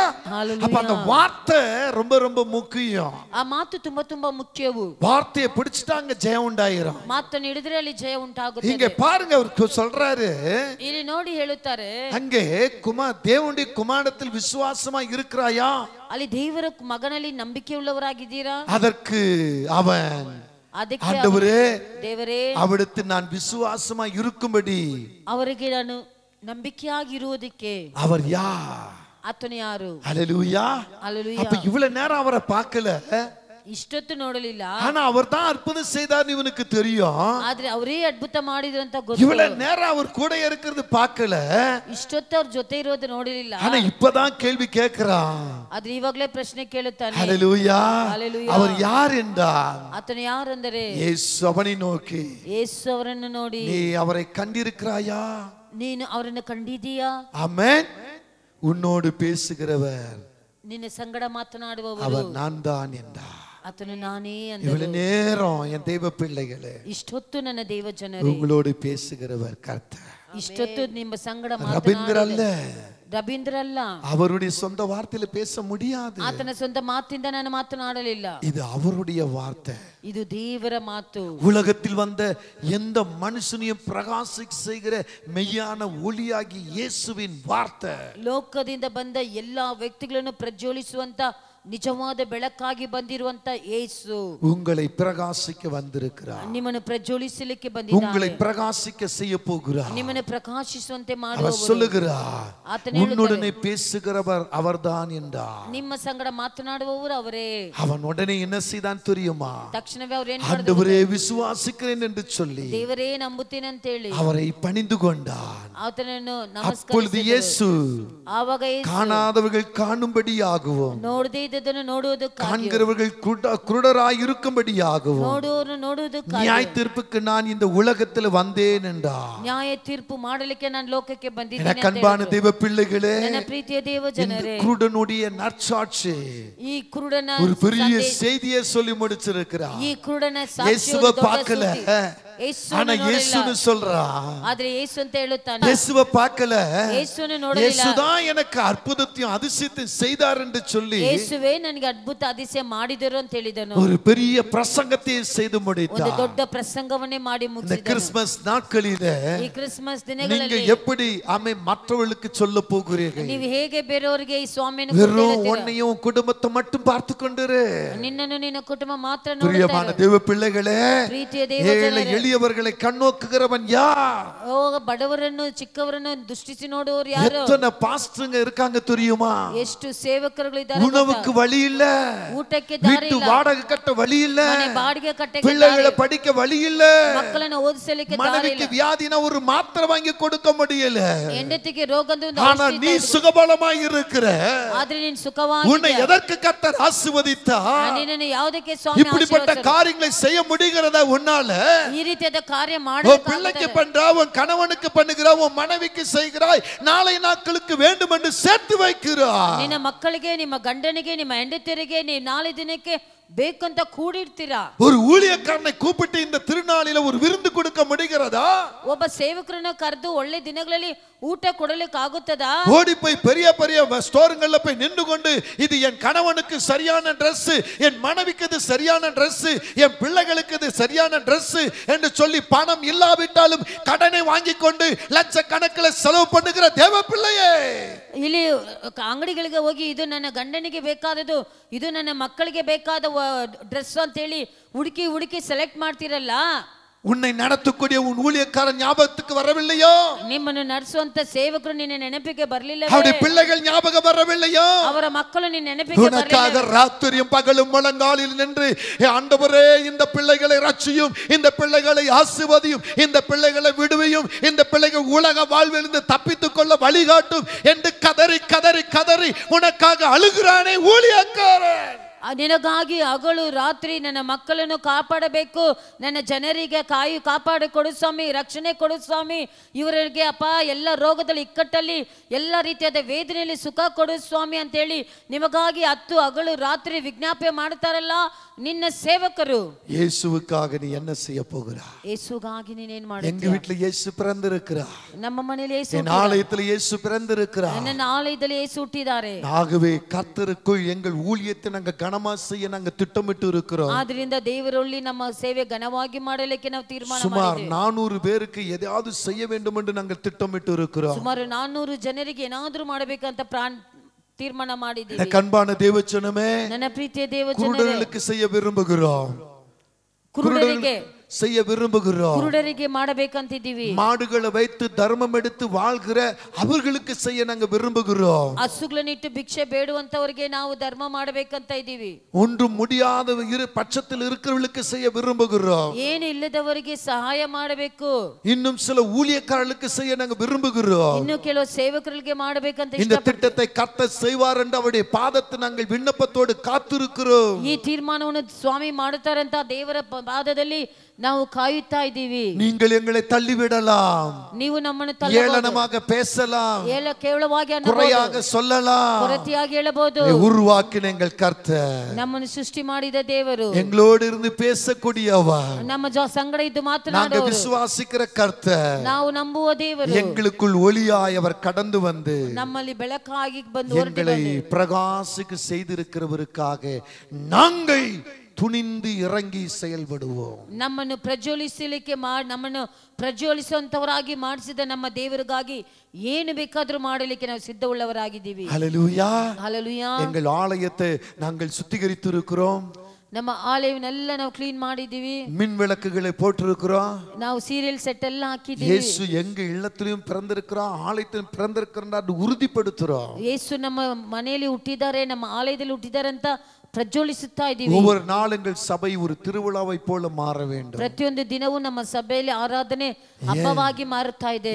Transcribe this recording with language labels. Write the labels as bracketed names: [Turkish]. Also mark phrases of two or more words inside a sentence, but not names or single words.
[Tamil] அப்ப அந்த வார்த்தை ரொம்ப ரொம்ப முக்கியம். [Kannada] ಆ ಮಾತು ತುಂಬಾ ತುಂಬಾ ಮುಖ್ಯವು. [Tamil] வார்த்தையை பிடிச்சிட்டாங்க ஜெயம் உண்டாயிரும். [Kannada] ಮಾತನ್ನು ಹಿಡಿದ್ರೆ ಅಲ್ಲಿ ಜಯ ಉಂಟಾಗುತ್ತದೆ. [Tamil] இங்க பாருங்க அவர் சொல்றாரு, [Kannada] ಇಲ್ಲಿ ನೋಡಿ ಹೇಳುತ್ತಾರೆ, [Tamil] அங்கே தேவனுடைய குமாரத்தில் விசுவாசமா இருக்கிறாயா? [Kannada] ಅಲ್ಲಿ ದೇವರ ಮಗನಲ್ಲಿ ನಂಬಿಕೆಯುಳ್ಳವರಾಗಿದ್ದೀರಾ? [Tamil] அதற்கு அவன் [Kannada] ಅದಕ್ಕೆ [Tamil] ஆண்டவரே [Kannada] ದೇವರೇ [Tamil] அவரிடத்தில் நான் விசுவாசமா இருக்கும்படி [Kannada] ಅವರಿಗೆ ನಾನು ನಂಬಿಕೆಯಾಗಿರುವುದಕ್ಕೆ [Tamil] அவர் யார்? [Kannada] ಆತನು ಯಾರು? [Tamil] ஹல்லேலூயா. [Kannada] ಹಲ್ಲೆಲೂಯಾ. [Tamil] அப்ப இவ்வளவு நேரம் அவரை பார்க்கல, [Kannada] ಇಷ್ಟೊತ್ತು ನೋಡಲಿಲ್ಲ, [Tamil] ஆனா அவர் தான் அற்புதம் செய்தார் இவனுக்கு தெரியும். [Kannada] ಆದ್ರೆ ಅವರೇ ಅದ್ಭುತ ಮಾಡಿದ್ರು ಅಂತ ಗೊತ್ತು. [Tamil] இவ்வளவு நேரம் அவர் கூட இருக்கிறது பார்க்கல, [Kannada] ಇಷ್ಟೊತ್ತು ಅವ್ರ ಜೊತೆ ಇರೋದು ನೋಡಲಿಲ್ಲ. [Tamil] ஆனா இப்பதான் கேள்வி கேட்கிறான். [Kannada] ಆದ್ರೆ ಇವಾಗಲೇ ಪ್ರಶ್ನೆ ಕೇಳುತ್ತಾನೆ. [Tamil] ஹல்லேலூயா. [Kannada] ಹಲ್ಲೆಲೂಯಾ. [Tamil] அவர் யார் என்றார்? [Kannada] ಆತನು ಯಾರೆಂದರೆ [Tamil] இயேசு அவனை நோக்கி, [Kannada] ಯೇಸು ಅವರನ್ನು ನೋಡಿ, [Tamil] நீ அவரை கண்டிருக்கிறாயா? [Kannada] ನೀನು ಅವರನ್ನು ಕಂಡಿದೀಯಾ? [Tamil] ஆமென். உன்னோடு பேசுகிறவர் [Kannada] ನಿನ್ನ ಸಂಗಡ ಮಾತನಾಡುವವರು [Tamil] அவர் நான் தான் என்றார். [Kannada] ಆತನು ನಾನೇ ಅಂದನು. [Tamil] இவ்வளவு நேரம் என் தெய்வ பிள்ளைகளே, [Kannada] ಇಷ್ಟೊತ್ತು ನನ್ನ ದೇವ ಜನರೇ, [Tamil] உங்களோடு பேசுகிறவர் கர்த்தர். [Kannada] ಇಷ್ಟೊತ್ತು ನಿಮ್ಮ ಸಂಗಡ [Tamil] ரபீந்திர அல்ல, [Kannada] ರವೀಂದ್ರ ಅಲ್ಲ. [Tamil] அவருடைய சொந்த வார்த்தையில பேச முடியாது. [Kannada] ಆತನ ಸ್ವಂತ ಮಾತಿಂದ ನಾನು ಮಾತನಾಡಲಿಲ್ಲ. [Tamil] இது அவருடைய வார்த்தை. [Kannada] ಇದು ದೇವರ ಮಾತು. [Tamil] உலகத்தில் வந்த எந்த மனுஷனையும் பிரகாசிக்க செய்கிற மெய்யான ஒளியாகி இயேசுவின் வார்த்தை. [Kannada] ಲೋಕದಿಂದ ಬಂದ ಎಲ್ಲಾ ವ್ಯಕ್ತಿಗಳನ್ನು ಪ್ರಜ್ವಲಿಸುವಂತ ನಿಜವಾದ ಬೆಳಕಾಗಿ ಬಂದಿರುವಂತ ಯೇಸು [Tamil] உங்களை பிரகாசிக்க வந்திருக்கிறார். [Kannada] ನಿಮ್ಮನ್ನು ಪ್ರಜ್ವಲಿಸಲಿಕ್ಕೆ ಬಂದಿದ್ದಾನೆ. [Tamil] உங்களை பிரகாசிக்க செய்ய போகிறார். [Kannada] ನಿಮ್ಮನ್ನು ಪ್ರಕಾಶಿಸುವಂತೆ [Tamil] அவர் [Kannada] ಮಾಡುವವರು. [Tamil] சொல்லுகிறார், [Kannada] ಆತನು ಹೇಳುತ್ತಾನೆ, [Tamil] உன்னுடனே பேசுகிறவர் அவர்தான் என்றார். [Kannada] ನಿಮ್ಮ ಸಂಗಡ ಮಾತನಾಡುವವರು ಅವರೇ. [Tamil] அவன் உடனே என்ன செய்தான் தெரியுமா? [Kannada] ತಕ್ಷಣವೇ ಅವ್ರು ಏನ್ ಮಾಡಿದ್ರು? [Tamil] ஆண்டவரே விசுவாசிக்கிறேன் என்று சொல்லி [Kannada] ದೇವರೇ ನಂಬುತ್ತೇನೆ ಅಂತ ಹೇಳಿ [Tamil] அவரை பணிந்து கொண்டான். [Kannada] ಆತನನ್ನು [Tamil] அப்பொழுது [Kannada] ನಮಸ್ಕರಿಸಿದರು. [Tamil] இயேசு [Kannada] ಆವಾಗ ಯೇಸು [Tamil] காணாதவர்கள் காணும்படியாகவும் [Kannada] ನೋಡದೇ ಇದ್ದದನ್ನು ನೋಡುವುದಕ್ಕಾಗಿ, [Tamil] காண்கிறவர்கள் குருடராய் இருக்கும்படியாகவும் [Kannada] ನೋಡುವವರನ್ನು ನೋಡುವುದಕ್ಕಾಗಿ, [Tamil] நியாய தீர்ப்புக்கு நான் இந்த உலகத்தில் வந்தேன் என்றார். [Kannada] ನ್ಯಾಯ ತೀರ್ಪು ಮಾಡಲಿಕ್ಕೆ ನಾನು ಲೋಕಕ್ಕೆ ಬಂದಿದ್ದೇನೆ [Tamil] எனக்கு [Kannada] ಅಂತ [Tamil] அன்பான [Kannada] ಹೇಳಿದ್ರು. [Tamil] தெய்வ பிள்ளைகளே, [Kannada] ನನ್ನ ಪ್ರೀತಿಯ ದೇವ [Tamil] இந்த [Kannada] ಜನರೇ, [Tamil] குருடனுடைய நற்சாட்சி [Kannada] ಈ ಕುರುಡನ [Tamil] ஒரு பெரிய [Kannada] ಸಂದೇಶ, [Tamil] செய்தியை சொல்லி முடிச்சிருக்கிறார். [Kannada] ಈ ಕುರುಡನ [Tamil] இயேசுவை [Kannada] ಸಾಕ್ಷಿ [Tamil] பார்க்கல, ஆனா இயேசுன்னு சொல்றா. [Kannada] ಆದ್ರೆ ಯೇಸು ಅಂತ ಹೇಳುತ್ತಾನೆ. [Tamil] இயேசுவை பார்க்கல, [Kannada] ಯೇಸುವನ್ನು ನೋಡಲಿಲ್ಲ. [Tamil] இயேசுதான் எனக்கு அற்புதத்தையும் அதிசயத்தையும் செய்தார் என்று சொல்லி [Kannada] ಯೇಸುವೇ ನನಗೆ ಅದ್ಭುತ அதிசಯ ಮಾಡಿದರು ಅಂತ ಹೇಳಿದನು. [Tamil] ஒரு பெரிய பிரசங்கத்தை செய்து [Kannada] ಒಂದು [Tamil] முடித்தார். [Kannada] ದೊಡ್ಡ ಪ್ರಸಂಗವನ್ನೇ ಮಾಡಿ [Tamil] இந்த [Kannada] ಮುಗಿಸಿದನು. [Tamil] கிறிஸ்துமஸ் நாட்களிலே [Kannada] ಈ ಕ್ರಿಸ್ಮಸ್ [Tamil] நீங்க [Kannada] ದಿನಗಳಲ್ಲಿ [Tamil] எப்படி மற்றவர்களுக்கு சொல்ல போகிறீர்கள்? [Kannada] ನೀವು ಹೇಗೆ ಬೇರೆಯವರಿಗೆ ಈ ಸ್ವಾಮಿಯನ್ನು [Tamil] வெறும் உன்னையும் குடும்பத்தை மட்டும் பார்த்து கொண்டிரு. [Kannada] ನಿನ್ನನ್ನು ನಿನ್ನ ಕುಟುಂಬ ಮಾತ್ರ [Tamil] பிரியமான [Kannada] ನೋಡುತ್ತಾರೆ. [Tamil] தேவ பிள்ளைகளே, [Kannada] ಪ್ರೀತಿಯ ದೇವ [Tamil] ஏழை [Kannada] ಜನರೇ, [Tamil] எளியவர்களை கண்ணோக்குகிறவன் யார்? [Kannada] ಬಡವರನ್ನು ಚಿಕ್ಕವರನ್ನು ದೃಷ್ಟಿಸಿ ನೋಡುವವರು ಯಾರು? [Tamil] எத்தனை பாஸ்டருங்க இருக்காங்க தெரியுமா? [Kannada] ಎಷ್ಟು ಸೇವಕರುಗಳು ಇದ್ದಾರೆ. [Tamil] உணவுக்கு வழி இல்ல, [Kannada] ಊಟಕ್ಕೆ ದಾರಿ [Tamil] வீட்டு [Kannada] ಇಲ್ಲ, [Tamil] வாடகை கட்ட வழி இல்ல, [Kannada] ಮನೆ ಬಾಡಿಗೆ ಕಟ್ಟಕ್ಕೆ ದಾರಿ [Tamil] பிள்ளைகளை [Kannada] ಇಲ್ಲ, [Tamil] படிக்க வழி இல்ல, [Kannada] ಮಕ್ಕಳನ್ನು ಓದಿಸಲಿಕ್ಕೆ ದಾರಿ [Tamil] மனைவிக்கு [Kannada] ಇಲ್ಲ, [Tamil] வியாதினா ஒரு மாத்திரை வாங்கி கொடுக்க முடியல. [Kannada] ಹೆಂಡತಿಗೆ ರೋಗದ ಒಂದು [Tamil] ஆனா [Kannada] ಔಷಧಿ [Tamil] நீ [Kannada] ಕೊಡು. [Tamil] சுகபலமாய் இருக்கிற. [Kannada] ಆದ್ರೆ ನೀನು ಸುಖವಾಗಿ [Tamil] உன்னை எதற்கு கர்த்தர் ஆசீர்வதித்தார்? [Kannada] ನಿನ್ನನ್ನು ಯಾವುದಕ್ಕೆ ಸ್ವಾಮಿ [Tamil] இப்படிப்பட்ட [Kannada] ಆಶೀರ್ವದಿಸಿದರು? [Tamil] காரியங்களை செய்ய முடிகிறதா உன்னால? [Kannada] ಈ ರೀತಿಯಾದ ಕಾರ್ಯ [Tamil] உன் [Kannada] ಮಾಡಲಿಕ್ಕೆ [Tamil] பிள்ளைக்கு பண்றா, உன் கணவனுக்கு பண்ணுகிறா, உன் மனைவிக்கு செய்கிறாய், நாளை நாட்களுக்கு வேண்டும் என்று சேர்த்து வைக்கிறாய். [Kannada] ನಿನ್ನ ಮಕ್ಕಳಿಗೆ, ನಿಮ್ಮ ಗಂಡನಿಗೆ, ನಿಮ್ಮ ಹೆಂಡತಿಯರಿಗೆ ನೀವು ನಾಳೆ ದಿನಕ್ಕೆ ಬೇಕಂತ ಕೂಡಿರ್ತೀರಾ. [Tamil] ஒரு ஊழியக்காரனை கூப்பிட்டு இந்த திருநாளில ஒரு விருந்து கொடுக்க முடிகிறதா? [Kannada] ಒಬ್ಬ ಸೇವಕರನ್ನು ಕರೆದು ಒಳ್ಳೆ ದಿನಗಳಲ್ಲಿ ಊಟ ಕೊಡಲಿಕ್ಕೆ ಆಗುತ್ತದಾ? [Tamil] ஓடி போய் பெரிய பெரிய ஸ்டோருங்கள்ல போய் நின்று கொண்டு இது என் கணவனுக்கு சரியான Dress, என் மனைவிக்கு இது சரியான Dress, என் பிள்ளைகளுக்கு இது சரியான Dress என்று சொல்லி பணம் இல்லாவிட்டாலும் கடனை வாங்கி கொண்டு லட்சக்கணக்கில் செலவு பண்ணுகிற தேவ பிள்ளையே, [Kannada] ಇಲ್ಲಿ ಅಂಗಡಿಗಳಿಗೆ ಹೋಗಿ ಇದು ನನ್ನ ಗಂಡನಿಗೆ ಬೇಕಾದದು, ಇದು ನನ್ನ ಮಕ್ಕಳಿಗೆ ಬೇಕಾದ ಡ್ರೆಸ್ ಅಂತ ಹೇಳಿ ಹುಡುಕಿ ಹುಡುಕಿ ಸೆಲೆಕ್ಟ್ ಮಾಡ್ತಿರಲ್ಲ, [Tamil] உன்னை நடத்தக்கூடிய உன் ஊழியக்காரன் ஞாபகத்துக்கு வரவில்லையோ? [Kannada] ನಿಮ್ಮನ್ನು ನಡೆಸುವಂತ ಸೇವಕರು ನಿನ್ನ ನೆನಪಿಗೆ ಬರಲಿಲ್ಲ, [Tamil] அவருடைய பிள்ளைகள் ஞாபகம் வரவில்லையோ? [Kannada] ಅವರ ಮಕ್ಕಳು ನಿನ್ನ ನೆನಪಿಗೆ [Tamil] உனக்காக [Kannada] ಬರಲಿಲ್ಲ. [Tamil] ராத்திரியும் பகலும் முழங்காலில் நின்று ஆண்டவரே இந்த பிள்ளைகளை ரட்சியும், இந்த பிள்ளைகளை ஆசீர்வதியும், இந்த பிள்ளைகளை விடுவியும், இந்த பிள்ளைகள் உலக வாழ்விலிருந்து தப்பித்துக் கொள்ள வழிகாட்டும் என்று கதறி கதறி கதறி உனக்காக அழுகிறானே ஊழியக்காரன். [Kannada] ನಿನಗಾಗಿ ಹಗಲು ರಾತ್ರಿ ನನ್ನ ಮಕ್ಕಳನ್ನು ಕಾಪಾಡಬೇಕು, ನನ್ನ ಜನರಿಗೆ ಕಾಪಾಡಿ ಕೊಡು ಸ್ವಾಮಿ, ರಕ್ಷಣೆ ಕೊಡು ಸ್ವಾಮಿ, ಇವರಿಗೆ ಅಪ್ಪ ಎಲ್ಲ ರೋಗದಲ್ಲಿ ಇಕ್ಕಟ್ಟಲ್ಲಿ ಎಲ್ಲ ರೀತಿಯಾದ ವೇದನೆಯಲ್ಲಿ ಸುಖ ಕೊಡು ಸ್ವಾಮಿ ಅಂತೇಳಿ ನಿಮಗಾಗಿ ಹಗಲು ರಾತ್ರಿ ವಿಜ್ಞಾಪನೆ ಮಾಡ್ತಾರಲ್ಲ ನಿನ್ನ ಸೇವಕರು. [Tamil] இயேசுவுக்காக நீ என்ன செய்ய போகிறாய்? [Kannada] ಯೇಸುಗಾಗಿ ನೀನೇನ್ [Tamil] எங்க [Kannada] ಮಾಡ್ತೀಯ? [Tamil] வீட்டுல இயேசு பிறந்திருக்கிறார். [Kannada] ನಮ್ಮ ಮನೆಯಲ್ಲಿ ಯೇಸು [Tamil] என் ஆலயத்துல இயேசு பிறந்திருக்கிறார். [Kannada] ನನ್ನ ಆಲಯದಲ್ಲಿ ಯೇಸು ಹುಟ್ಟಿದ್ದಾರೆ. [Tamil] ஆகவே கர்த்தருக்குள் எங்கள் ஊழியத்தை நாங்க கனமா செய்ய நாங்க திட்டமிட்டு இருக்கிறோம். [Kannada] ಆದ್ರಿಂದ ದೇವರಲ್ಲಿ ನಮ್ಮ ಸೇವೆ ಘನವಾಗಿ ಮಾಡಲಿಕ್ಕೆ ನಾವು ತೀರ್ಮಾನ [Tamil] சுமார் [Kannada] ಮಾಡಿದ್ದೇವೆ. [Tamil] 400 பேருக்கு எதையாவது செய்ய வேண்டும் என்று நாங்கள் திட்டமிட்டு இருக்கிறோம். [Kannada] ಸುಮಾರು 400 ಜನರಿಗೆ ಏನಾದರೂ ಮಾಡಬೇಕಂತ ತೀರ್ಮಾನ ಮಾಡಿದ್ದೀವಿ. [Tamil] எனக்கு அன்பான தேவச்சனமே, [Kannada] ನನ್ನ ಪ್ರೀತಿಯ ದೇವಜನರೇ, [Tamil] குருடர்களுக்கு செய்ய விரும்புகிறோம். [Kannada] ಕುರುಡರಿಗೆ [Tamil] செய்ய விரும்புகிறோம். [Kannada] ಕುರುಡರಿಗೆ ಮಾಡಬೇಕಂತಿದ್ದೀವಿ. [Tamil] மாடுகளை வைத்து தர்மம் எடுத்து வாழ்கிற அவர்களுக்கு செய்ய நாங்க விரும்புகிறோம். [Kannada] ಹಸುಗಳನ್ನಿಟ್ಟು ಭಿಕ್ಷೆ ಬೇಡುವಂತವರಿಗೆ ನಾವು ಧರ್ಮ ಮಾಡಬೇಕಂತ ಇದ್ದೀವಿ. [Tamil] ஒன்றும் முடியாத இரு பட்சத்தில் இருக்கிறவர்களுக்கு செய்ய விரும்புகிறோம். [Kannada] ಏನು ಇಲ್ಲದವರಿಗೆ ಸಹಾಯ ಮಾಡಬೇಕು. [Tamil] இன்னும் சில ஊழியக்காரர்களுக்கு செய்ய நாங்க விரும்புகிறோம். [Kannada] ಇನ್ನು ಕೆಲವು ಸೇವಕರಿಗೆ ಮಾಡಬೇಕಂತ [Tamil] இந்த திட்டத்தை கர்த்தர் செய்வார் என்று அவருடைய பாதத்தை நாங்கள் விண்ணப்பத்தோடு காத்திருக்கிறோம். [Kannada] ಈ ತೀರ್ಮಾನವನ್ನು ಸ್ವಾಮಿ ಮಾಡುತ್ತಾರಂತ ದೇವರ ಪಾದದಲ್ಲಿ ನಾವು ಕಾಯುತ್ತಾ ಇದ್ದೀವಿ. [Tamil] நீங்கள் எங்களை தள்ளிவிடலாம், [Kannada] ನೀವು ನಮ್ಮನ್ನು [Tamil] ஏளனமாக பேசலாம், [Kannada] ಕೇವಲವಾಗಿ [Tamil] குறையாக சொல்லலாம், [Kannada] ಕೊರತೆಯಾಗಿ ಹೇಳಬಹುದು. [Tamil] உருவாக்கின எங்கள் கர்த்தர், [Kannada] ನಮ್ಮನ್ನು ಸೃಷ್ಟಿ ಮಾಡಿದ ದೇವರು, [Tamil] எங்களோடு இருந்து பேசக்கூடியவர், [Kannada] ನಮ್ಮ ಸಂಗಡ ಇದ್ದು [Tamil] நாங்க [Kannada] ಮಾತನಾಡುವವರು, [Tamil] விசுவாசிக்கிற கர்த்தர், [Kannada] ನಾವು ನಂಬುವ ದೇವರು, [Tamil] எங்களுக்குள் ஒளியாய் அவர் கடந்து வந்து [Kannada] ನಮ್ಮಲ್ಲಿ ಬೆಳಕಾಗಿ ಬಂದು [Tamil] எங்களை பிரகாசிக்க செய்திருக்கிறவருக்காக நாங்கள் துணிந்து இறங்கி செயல்படுவோம். [Kannada] ನಮ್ಮನ್ನು ಪ್ರಜ್ವಲಿಸಲಿಕ್ಕೆ ನಮ್ಮನ್ನು ಪ್ರಜ್ವಲಿಸುವಂತವರಾಗಿ ಮಾಡಿಸಿದ ನಮ್ಮ ದೇವರಿಗಾಗಿ ಏನು ಬೇಕಾದರೂ ಮಾಡಲಿಕ್ಕೆ ನಾವು ಸಿದ್ಧವುಳ್ಳವರಾಗಿದ್ದೀವಿ. [Tamil] ஹல்லேலூயா, [Kannada] ಹಲ್ಲೆಲೂಯಾ. [Tamil] எங்கள் ஆலயத்தை நாங்கள் சுத்திகரித்து இருக்கிறோம். [Kannada] ನಮ್ಮ ಆಲಯವನ್ನೆಲ್ಲ ನಾವು ಕ್ಲೀನ್ ಮಾಡಿದ್ದೀವಿ. [Tamil] மின் விளக்குகளை போட்டிருக்கிறோம். [Kannada] ನಾವು [English] serial set [Kannada] ಎಲ್ಲ ಹಾಕಿದ್ದೀವಿ. [Tamil] இயேசு எங்க இல்லத்திலும் பிறந்திருக்கிறார், ஆலயத்திலும் பிறந்திருக்கிறார் உறுதிப்படுத்துறோம். [Kannada] ಯೇಸು ನಮ್ಮ ಮನೆಯಲ್ಲಿ ಹುಟ್ಟಿದ್ದಾರೆ, ನಮ್ಮ ಆಲಯದಲ್ಲಿ ಹುಟ್ಟಿದ್ದಾರೆ ಅಂತ ಪ್ರಜ್ವಲಿಸುತ್ತಾ ಇದ್ದೀವಿ. [Tamil] ஒவ்வொரு நாள் எங்கள் சபை ஒரு திருவிழாவை போல மாற வேண்டும். [Kannada] ಪ್ರತಿಯೊಂದು ದಿನವೂ ನಮ್ಮ ಸಭೆಯಲ್ಲಿ ಆರಾಧನೆ ಹಬ್ಬವಾಗಿ ಮಾರುತ್ತಾ ಇದೆ.